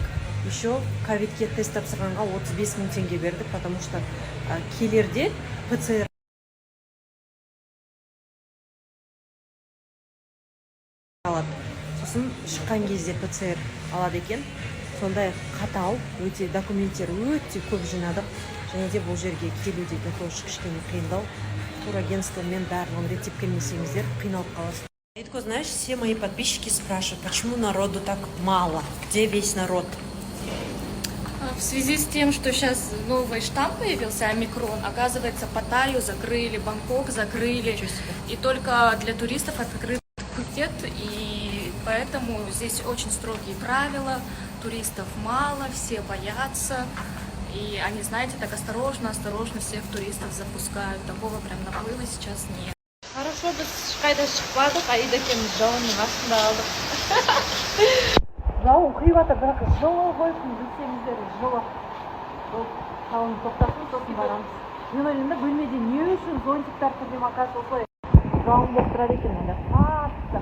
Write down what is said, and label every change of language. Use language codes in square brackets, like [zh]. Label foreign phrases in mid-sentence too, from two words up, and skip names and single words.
[kk] Еще ковидке тест тапсырғанға 35 000 теңге бердік, [ru] потому что [kk] келерде ПЦР алады. сосын шыққан кезде ПЦР алады екен. Сондай қатал, өте документтер өте көп жинадық. Және де бұл жерге келу деген тоже кішкене қиындау. Турагентствомен барлығын реттеп келмесеңіздер қиналып қаласыз. [ru] Эдко, знаешь, все мои подписчики спрашивают, почему народу так мало? Где весь народ? В связи с тем, что сейчас новый штамм появился, омикрон, оказывается, Паттайю закрыли, Бангкок закрыли, и только для туристов открыт Пхукет, и поэтому здесь очень строгие правила, туристов мало, все боятся, и они, знаете, так осторожно всех туристов запускают, такого прям наплыва сейчас нет. Хорошо, [kk] біз ешқайда шықпадық, Аида екеуміз жауынның астында алдық. Жауын құйып жатыр, бірақ жылы қойсын, білсеңіздер, жылы. Жауын тоқтасын, сосын барамыз. Мен ойлаймын да, бөлмеде не үшін зонтиктар тұрдым, оказывается, осылай жауын болып тұрады екен, анда қатты.